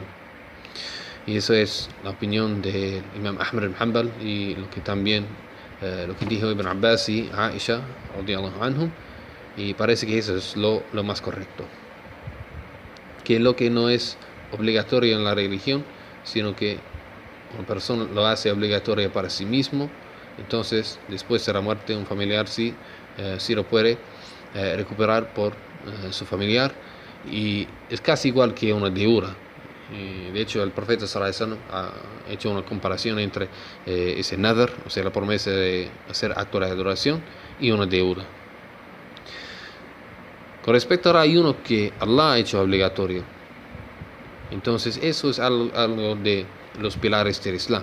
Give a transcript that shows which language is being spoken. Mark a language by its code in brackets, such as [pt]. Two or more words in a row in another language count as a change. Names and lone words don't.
[es] Y eso es la opinión del Imam Ahmad ibn Hanbal, y lo que también lo que dijo Ibn Abbas y Aisha [ar] رضي الله عنهم, [es] y parece que eso es lo más correcto, que lo que no es obligatorio en la religión, sino que una persona lo hace obligatorio para sí mismo, entonces después de la muerte de un familiar sí lo puede recuperar por su familiar, y es casi igual que una deuda. De hecho, el profeta [ar] صلى الله عليه وسلم [es] ha hecho una comparación entre ese nadar, o sea, la promesa de hacer acto de adoración, y una deuda. Con respecto al ayuno que Allah ha hecho obligatorio, entonces eso es algo de los pilares del Islam.